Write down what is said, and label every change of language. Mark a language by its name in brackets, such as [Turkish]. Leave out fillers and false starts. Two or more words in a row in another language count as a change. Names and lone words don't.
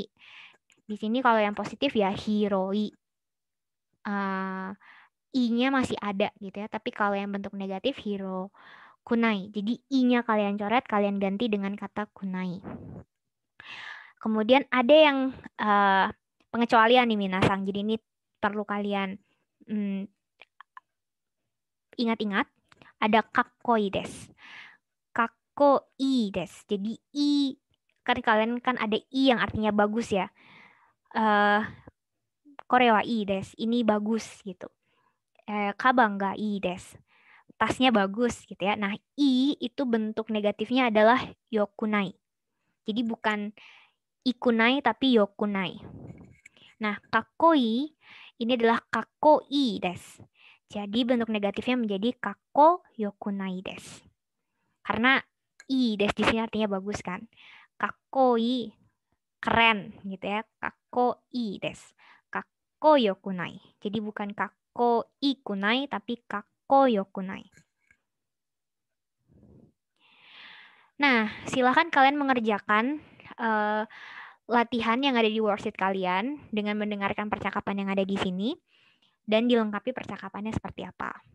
[Indonesian] Di sini kalau yang positif ya hiroi. I-nya masih ada gitu ya, tapi kalau yang bentuk negatif [Japanese] 広くない. [Indonesian] Jadi i-nya kalian coret, kalian ganti dengan kata kunai. Kemudian ada yang pengecualian nih minasang. Jadi ini perlu kalian ingat-ingat. [Japanese] Ada かっこいいです。かっこいいです. [Indonesian] Jadi i, kan kalian kan ada i yang artinya bagus ya. [Japanese] これはいいです. [Indonesian] Ini bagus gitu. [Japanese] カバンがいいです. [Indonesian] tasnya bagus gitu ya. Nah, i itu bentuk negatifnya adalah yokunai. Jadi bukan ikunai tapi yokunai. Nah, kakoi ini adalah [Japanese] かっこいいです. [Indonesian] Jadi bentuk negatifnya menjadi [Japanese] かっこよくないです. [Indonesian] Karena [Japanese] いいです [Indonesian] di sini artinya bagus kan. Kakoi keren gitu ya. [Japanese] かっこいいです. かっこよくない. [Indonesian] Jadi bukan [Japanese] かっこいくない [Indonesian] tapi [Japanese] かっこよくない. [Indonesian] Nah, silakan kalian mengerjakan latihan yang ada di worksheet kalian dengan mendengarkan percakapan yang ada di sini dan dilengkapi percakapannya seperti apa.